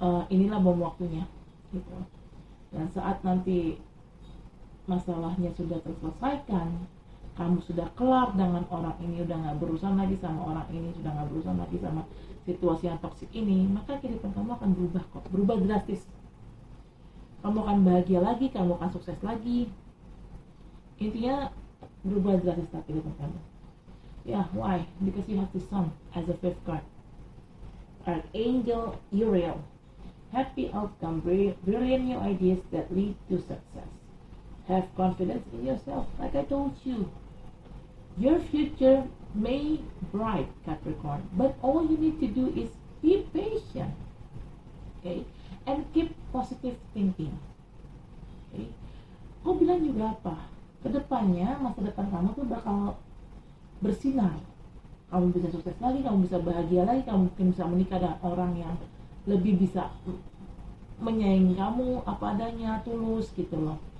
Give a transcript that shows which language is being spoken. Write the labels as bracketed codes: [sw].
[id] Inilah bom waktunya, gitu. Dan saat nanti masalahnya sudah terselesaikan, kamu sudah kelar dengan orang ini, udah nggak berurusan lagi sama orang ini, sudah nggak berurusan lagi sama situasi yang toksik ini, maka kehidupan kamu akan berubah kok, berubah drastis. Kamu akan bahagia lagi, kamu akan sukses lagi. Intinya berubah drastis kehidupan kamu. [en] Yeah, why? Because you have the Sun as a fifth card. Archangel Uriel. Happy outcome, brilliant new ideas that lead to success. Have confidence in yourself, like I told you. Your future may bright, Capricorn, but all you need to do is be patient, okay, and keep positive thinking. [id] Okay, aku bilang juga apa? Kedepannya masa depan kamu tuh bakal bersinar. Kamu bisa sukses lagi, kamu bisa bahagia lagi, kamu mungkin bisa menikah dengan orang yang lebih bisa menyayangi kamu apa adanya, tulus gitu loh.